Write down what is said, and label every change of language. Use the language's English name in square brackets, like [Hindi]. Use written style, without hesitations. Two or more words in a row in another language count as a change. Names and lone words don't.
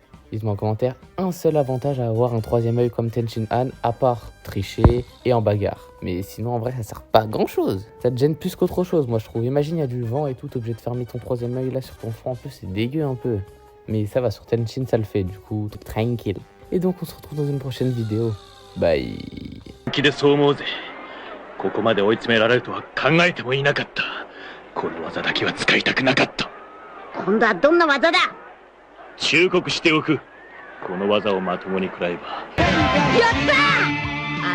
[French] Dites-moi en commentaire un seul avantage à avoir un troisième œil comme Tenshinhan à part tricher et en bagarre. Mais sinon en vrai ça sert pas à grand chose. Ça te gêne plus qu'autre chose moi je trouve. Imagine il y a du vent et tout, t'es obligé de fermer ton troisième œil là sur ton front un peu, c'est dégueu un peu. Mais ça va, sur Tenshin ça le fait du coup, t'es tranquille. Et donc on se retrouve dans une prochaine vidéo. Bye. [Japanese] ここまで追い詰められるとは考えてもいなかった。この技だけは使いたくなかった。今度はどんな技だ。忠告しておく。この技をまともに食らえば。やったー。